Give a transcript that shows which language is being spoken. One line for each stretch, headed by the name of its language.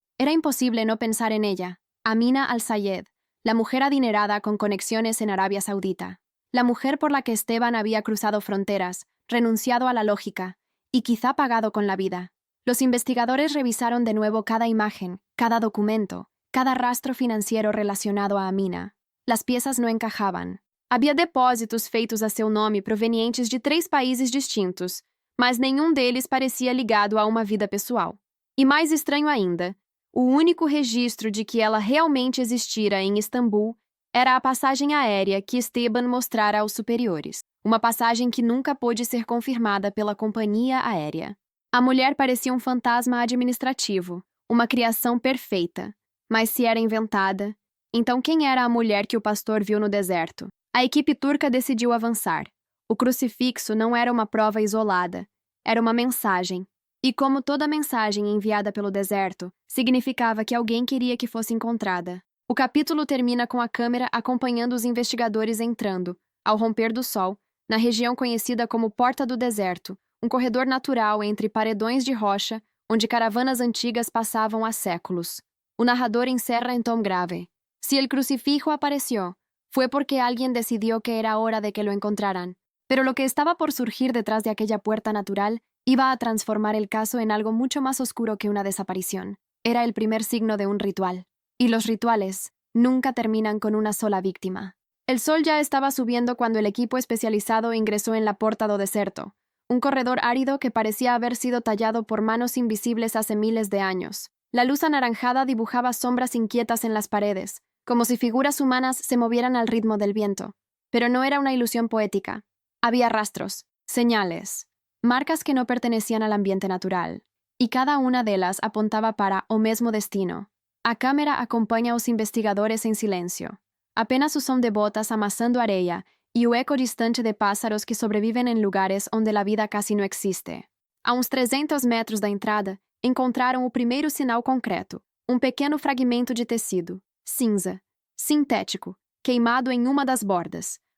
Spanish: Era imposible no pensar en ella, Amina al-Sayed, la mujer adinerada con conexiones en Arabia Saudita. La mujer por la que Esteban había cruzado fronteras, renunciado a la lógica, y quizá pagado con la vida. Los investigadores revisaron de nuevo cada imagen, cada documento, cada rastro financiero relacionado a Amina. Las piezas no encajaban.
Portuguese: Havia depósitos feitos a seu nome provenientes de 3 países distintos, mas nenhum deles parecia ligado a uma vida pessoal. E mais estranho ainda, o único registro de que ela realmente existira em Istambul era a passagem aérea que Esteban mostrara aos superiores, uma passagem que nunca pôde ser confirmada pela companhia aérea. A mulher parecia um fantasma administrativo, uma criação perfeita, mas se era inventada, então quem era a mulher que o pastor viu no deserto? A equipe turca decidiu avançar. O crucifixo não era uma prova isolada, era uma mensagem. E como toda mensagem enviada pelo deserto, significava que alguém queria que fosse encontrada. O capítulo termina com a câmera acompanhando os investigadores entrando, ao romper do sol, na região conhecida como Porta do Deserto, um corredor natural entre paredões de rocha, onde caravanas antigas passavam há séculos. O narrador encerra em tom grave.
Spanish: Si el crucifijo apareció, fue porque alguien decidió que era hora de que lo encontraran. Pero lo que estaba por surgir detrás de aquella puerta natural iba a transformar el caso en algo mucho más oscuro que una desaparición. Era el primer signo de un ritual. Y los rituales nunca terminan con una sola víctima. El sol ya estaba subiendo cuando el equipo especializado ingresó en la Porta do Deserto, un corredor árido que parecía haber sido tallado por manos invisibles hace miles de años. La luz anaranjada dibujaba sombras inquietas en las paredes, como si figuras humanas se movieran al ritmo del viento. Pero no era una ilusión poética. Había rastros, señales, marcas que no pertenecían al ambiente natural.
Portuguese: e cada uma delas apontava para o mesmo destino. A câmera acompanha os investigadores em silêncio. Apenas o som de botas amassando areia e o eco distante de pássaros que sobrevivem em lugares onde a vida quase não existe. A uns 300 metros da entrada, encontraram o primeiro sinal concreto, um pequeno fragmento de tecido, cinza, sintético, queimado em uma das bordas.